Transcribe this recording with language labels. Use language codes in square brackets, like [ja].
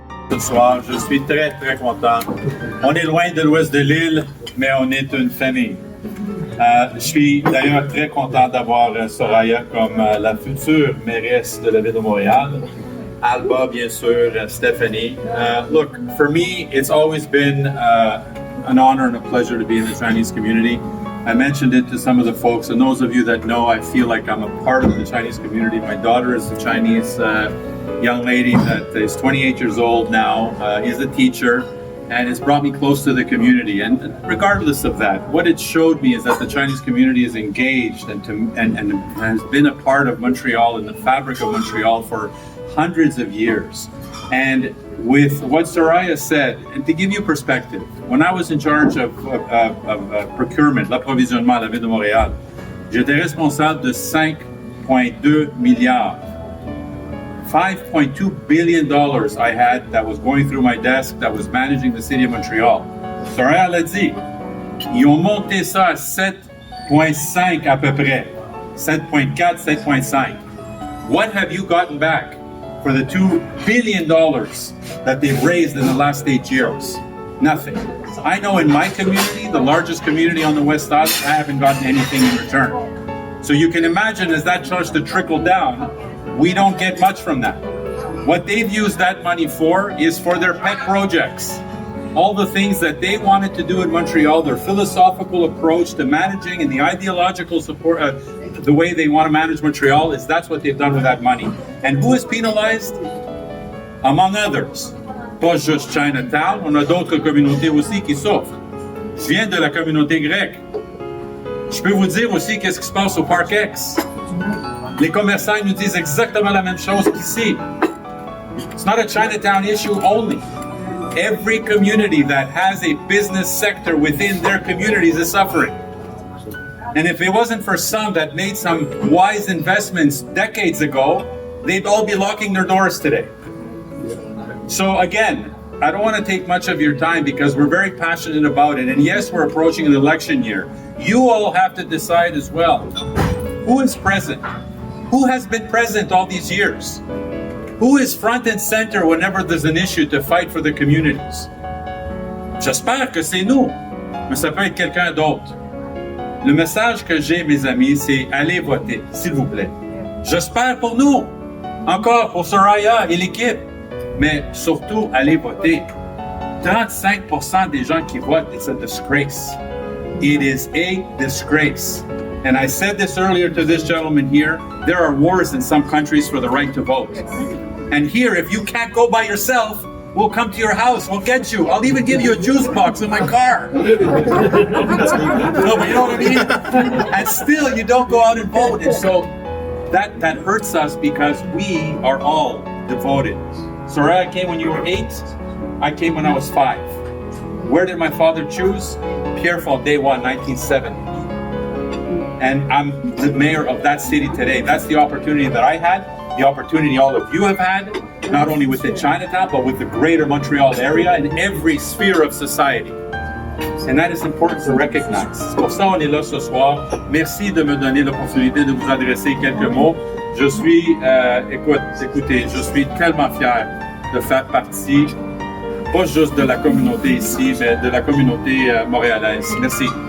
[fr] Ce soir, je suis très content. On est loin de l'ouest de l'île, mais on est une famille. Je suis d'ailleurs très content d'avoir Soraya comme la future mairesse de la ville de Montréal. Alba, bien sûr, Stephanie. [en] Look, for me, it's always been an honor and a pleasure to be in the Chinese community. I mentioned it to some of the folks, and those of you that know, I feel like I'm a part of the Chinese community. My daughter is a Chinese young lady that is 28 years old now, is a teacher, and it's brought me close to the community. And regardless of that, what it showed me is that the Chinese community is engaged and has been a part of Montreal and the fabric of Montreal for hundreds of years. And with what Soraya said, and to give you perspective, when I was in charge of procurement, [fr] l'approvisionnement à la ville de Montréal, j'étais responsable de 5.2 milliards. [en] $5.2 billion I had that was going through my desk that was managing the city of Montreal. [fr] Soraya l'a dit, ils ont monté ça à 7.5 à peu près. 7.4, 7.5. [en] What have you gotten back for the $2 billion that they've raised in the last 8 years? Nothing. I know in my community, the largest community on the West Side, I haven't gotten anything in return. So you can imagine as that starts to trickle down, we don't get much from that. What they've used that money for is for their pet projects. All the things that they wanted to do in Montreal, their philosophical approach to managing and the ideological support, the way they want to manage Montreal, is that's what they've done with that money. And who is penalized? Among others. [fr] Pas juste Chinatown, on a d'autres communautés aussi qui souffrent. Je viens de la communauté grecque. Je peux vous dire aussi qu'est-ce qui se passe au Parc X. Les commerçants nous disent exactement la même chose qu'ici. [en] It's not a Chinatown issue only. Every community that has a business sector within their communities is suffering. And if it wasn't for some that made some wise investments decades ago, they'd all be locking their doors today. So again, I don't want to take much of your time because we're very passionate about it. And yes, we're approaching an election year. You all have to decide as well. Who is present? Who has been present all these years? Who is front and center whenever there's an issue to fight for the communities? [fr] J'espère que c'est nous, mais ça peut être quelqu'un d'autre. Le message que j'ai, mes amis, c'est allez voter, s'il vous plaît. J'espère pour nous, encore pour Soraya et l'équipe, mais surtout allez voter. 35% des gens qui votent, [en] it's a disgrace. It is a disgrace. And I said this earlier to this gentleman here, there are wars in some countries for the right to vote. And here, if you can't go by yourself, we'll come to your house, we'll get you. I'll even give you a juice box in my car. No, but you know what I mean? And still, you don't go out and vote. And so that hurts us because we are all devoted. Soraya came when you were 8. I came when I was 5. Where did my father choose? Pierrefonds, day 1, 1970. And I'm the mayor of that city today. That's the opportunity that I had, the opportunity all of you have had, not only within Chinatown, but with the greater Montreal area and every sphere of society. And that is important to recognize. [fr] C'est pour ça on est là ce soir. Merci de me donner l'opportunité de vous adresser quelques mots. Je suis, écoutez, je suis tellement fier de faire partie, pas juste de la communauté ici, mais de la communauté montréalaise. Merci.